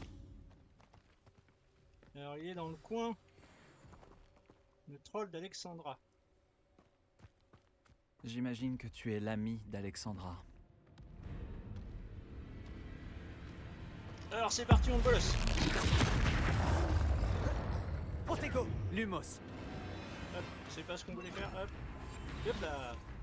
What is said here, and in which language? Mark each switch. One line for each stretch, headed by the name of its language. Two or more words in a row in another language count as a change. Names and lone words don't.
French: Alors il est dans le coin. Le troll d'Alexandra. J'imagine que tu es l'ami d'Alexandra. Alors c'est parti, on le bolosse. Protego, Lumos. Hop, c'est pas ce qu'on voulait faire, hop. Hop là.